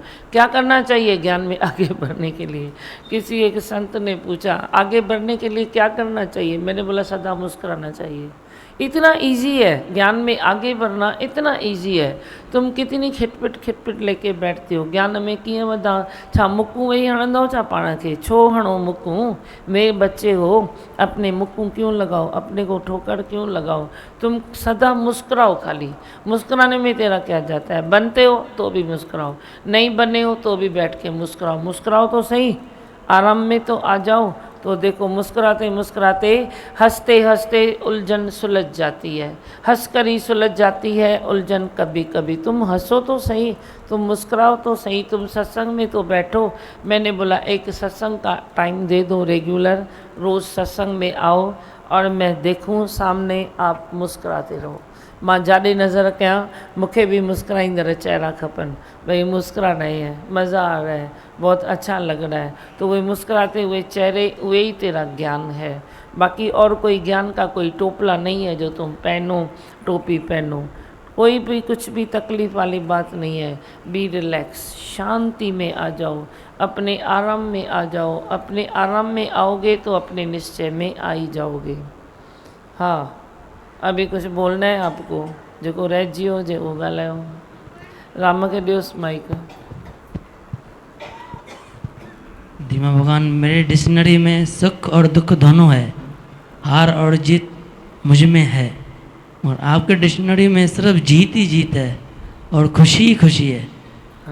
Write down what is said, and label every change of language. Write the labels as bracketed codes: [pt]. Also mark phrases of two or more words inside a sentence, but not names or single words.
[hi] क्या करना चाहिए ज्ञान में आगे बढ़ने के लिए? किसी एक संत ने पूछा आगे बढ़ने के लिए क्या करना चाहिए? मैंने बोला सदा मुस्कुराना चाहिए। इतना इजी है ज्ञान में आगे बढ़ना, इतना इजी है। तुम कितनी खिटपिट लेके बैठते हो। [sd] ज्ञान में कीअं वधा? छा मुकूं वेही हणंदव छा पाण खे? छो हणो मुकूं? [hi] मेरे बच्चे हो, अपने मुकूं क्यों लगाओ, अपने को ठोकर क्यों लगाओ? तुम सदा मुस्कुराओ। खाली मुस्कुराने में तेरा क्या जाता है? बनते हो तो भी मुस्कुराओ, नहीं बने हो तो भी बैठ के मुस्कुराओ। मुस्कुराओ तो सही, आराम में तो आ जाओ। तो देखो मुस्कुराते मुस्कुराते, हंसते हंसते उलझन सुलझ जाती है, हंस कर ही सुलझ जाती है उलझन कभी कभी। तुम हंसो तो सही, तुम मुस्कुराओ तो सही, तुम सत्संग में तो बैठो। मैंने बोला एक सत्संग का टाइम दे दो रेगुलर, रोज़ सत्संग में आओ और मैं देखूं सामने आप मुस्कुराते रहो। [sd] मां जाॾे नज़र कयां मूंखे भी मुस्कुराईंदड़ चेहरा खपनि। [hi] भाई मुस्कुराना ही है, मज़ा आ रहा है, बहुत अच्छा लग रहा है। तो वही मुस्कुराते हुए चेहरे, वही ही तेरा ज्ञान है। बाकी और कोई ज्ञान का कोई टोपला नहीं है जो तुम पहनो, टोपी पहनो। कोई भी कुछ भी तकलीफ़ वाली बात नहीं है। [en] Be relax, [hi] शांति में आ जाओ, अपने आराम में आ जाओ। अपने आराम में आओगे तो अपने निश्चय में आ ही जाओगे। हाँ, अभी कुछ बोलना है आपको? [sd] जो रहिजी हुजे उहो ॻाल्हायो। राम के ॾियोसि माइक। [hi] धीमा भगवान, मेरे डिक्शनरी में सुख और दुख दोनों है, हार और जीत मुझ में है, और आपके डिक्शनरी में सिर्फ जीत ही जीत है और खुशी ही खुशी है।